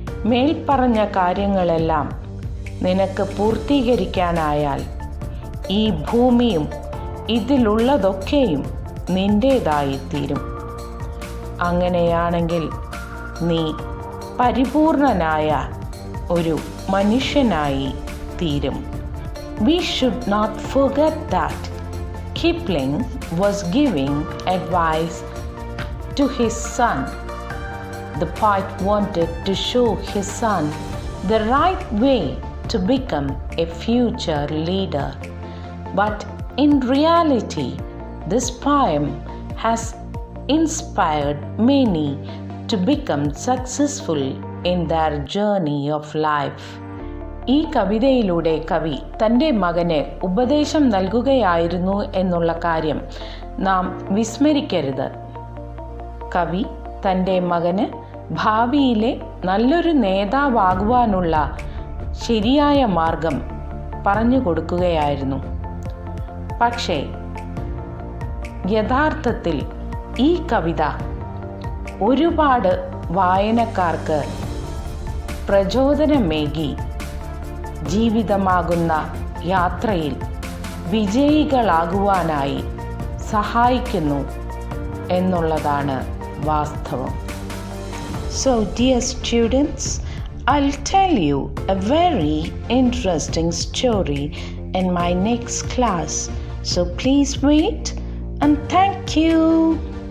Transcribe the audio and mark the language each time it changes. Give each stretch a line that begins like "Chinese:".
Malayalam: മേൽപ്പറഞ്ഞ കാര്യങ്ങളെല്ലാം നിനക്ക് പൂർത്തീകരിക്കാനായാൽ ഈ ഭൂമിയും ഇതിലുള്ളതൊക്കെയും നിൻ്റേതായിത്തീരും. അങ്ങനെയാണെങ്കിൽ നീ പരിപൂർണനായ ഒരു മനുഷ്യനായി തീരും.
English: We should not forget that Kipling was giving advice to his son. The poet wanted to show his son the right way to become a future leader. But in reality, this poem has inspired many to become successful in their journey of life.
Malayalam: ഈ കവിതയിലൂടെ കവി തൻ്റെ മകന് ഉപദേശം നൽകുകയായിരുന്നു എന്നുള്ള കാര്യം നാം വിസ്മരിക്കരുത്. കവി തൻ്റെ മകന് ഭാവിയിലെ നല്ലൊരു നേതാവാകുവാനുള്ള ശരിയായ മാർഗം പറഞ്ഞു കൊടുക്കുകയായിരുന്നു. പക്ഷേ യഥാർത്ഥത്തിൽ ഈ കവിത ഒരുപാട് വായനക്കാർക്ക് പ്രചോദനമേകി ജീവിതമാകുന്ന യാത്രയിൽ വിജയികളാകുവാനായി സഹായിക്കുന്നു എന്നുള്ളതാണ് വാസ്തവം.
English: So dear students, I'll tell you a very interesting story in my next class. So please wait and thank you.